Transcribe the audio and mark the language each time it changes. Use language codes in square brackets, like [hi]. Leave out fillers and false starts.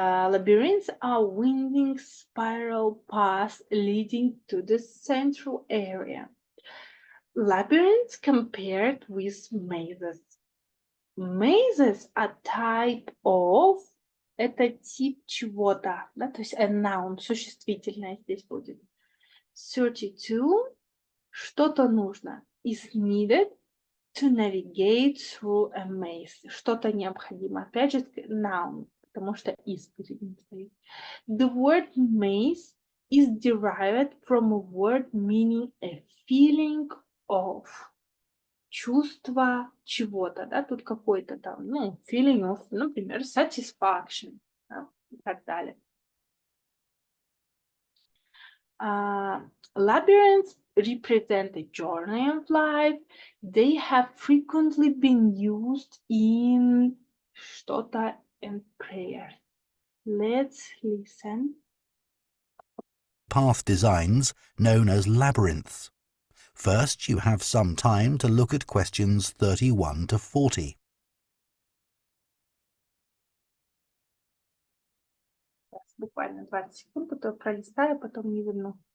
[en] Labyrinths are winding spiral paths leading to the central area. Labyrinths compared with mazes. Mazes are type of [ru] это тип чего-то, да, то есть a noun, существительное здесь будет. 32, что-то нужно. [en] Is needed to navigate through a maze. [ru] Что-то необходимо. Опять же, noun, потому что is перед ним стоит. [en] The word maze is derived from a word meaning a feeling of. [ru] Чувство чего-то, да, тут какой-то там, ну, feeling of, например, satisfaction, да, и так далее. [en] Labyrinths represent a journey of life. They have frequently been used in что-то and prayer. Let's listen. Path designs known as labyrinths. First, you have some time to look at questions 31 to 40. [ru] Буквально 20 секунд, потом пролистаю, потом не верну.